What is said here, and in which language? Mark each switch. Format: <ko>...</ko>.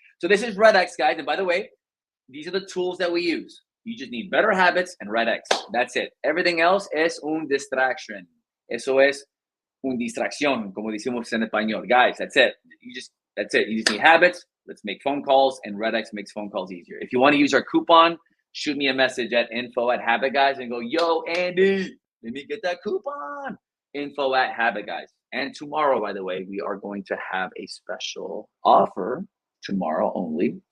<en>So this is Red X, guys. And by the way, these are the tools that we use. You just need better habits and Red X. That's it. Everything else</en> <es>es un</es> <en>distraction.</en> <es>Eso es un distracción, como decimos en español.</es> <en>Guys, that's it. That's it. You just need habits. Let's make phone calls, and Red X makes phone calls easier. If you want to use our coupon, shoot me a message at info@habitguys and go, yo, Andy, let me get that coupon. info@habitguys. And tomorrow, by the way, we are going to have a special offer tomorrow only.</en>